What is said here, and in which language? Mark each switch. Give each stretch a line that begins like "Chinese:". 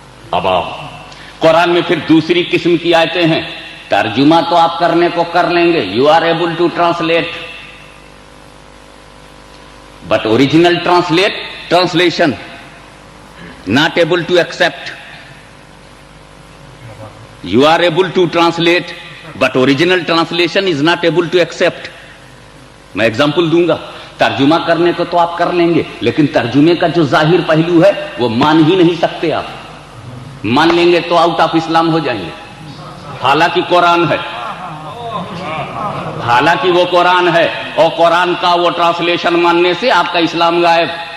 Urdu: اب آؤ قرآن میں پھر دوسری قسم کی آیتیں ہیں. ترجمہ تو آپ کرنے کو کر لیں گے،
English: You are able to translate, but original translation not able to accept. You are able to translate, but original translation is not able to accept.
Urdu: میں ایگزامپل دوں گا. ترجمہ کرنے کو تو آپ کر لیں گے، لیکن ترجمے کا جو ظاہر پہلو ہے وہ مان ہی نہیں سکتے. آپ مان لیں گے تو آؤٹ آف اسلام ہو جائیں گے. حالانکہ قرآن ہے، حالانکہ وہ قرآن ہے، اور قرآن کا وہ ٹرانسلیشن ماننے سے آپ کا اسلام غائب.